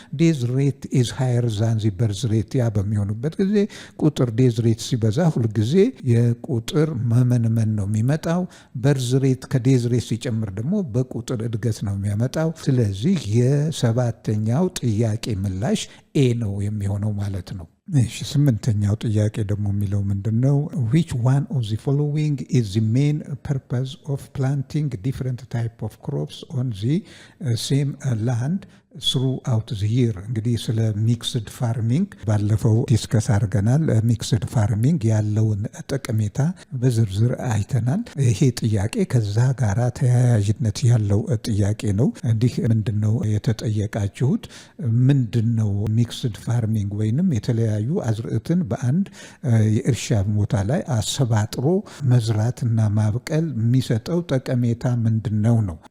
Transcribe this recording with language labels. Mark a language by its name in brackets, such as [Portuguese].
[English] ዴዝ ሬት ኢዝ ሃየር ዛን ዚ በርዝ ሬት። [Amharic] ያ በሚሆኑበት ጊዜ ቁጥር ዴዝ ሬት ሲበዛ ሁልጊዜ የቁጥር መመንመን ነው የሚመጣው። በርዝ ሬት ከዴዝ ሬት ሲጨምር ደግሞ በቁጥር እድገት ነው የሚያመጣው። ስለዚህ የሰባተኛው ጥያቄ ምላሽ ኤ ነው የሚሆነው ማለት ነው። እሺ ስምንተኛው ጥያቄ ደግሞ የሚለው ምንድነው? [English] which one of the following is the main purpose of planting different type of crops on the same land throughout the year? [Amharic] እንግዲህ ስለ ሚክስድ ፋርሚንግ ባለፈው ዲስከስ አድርገናል። ሚክስድ ፋርሚንግ ያለውን ጠቀሜታ በዝርዝር አይተናል። ይሄ ጥያቄ ከዛ ጋራ ተያያዥነት ያለው ጥያቄ ነው። እንዲህ ምንድነው የተጠየቃችሁት? ምንድነው ሚክስድ ፋርሚንግ ወይንም የተለያዩ አዝርዕትን በአንድ የእርሻ ቦታ ላይ አሰባጥሮ መዝራትና ማብቀል የሚሰጠው ጠቀሜታ ምንድነው ነው?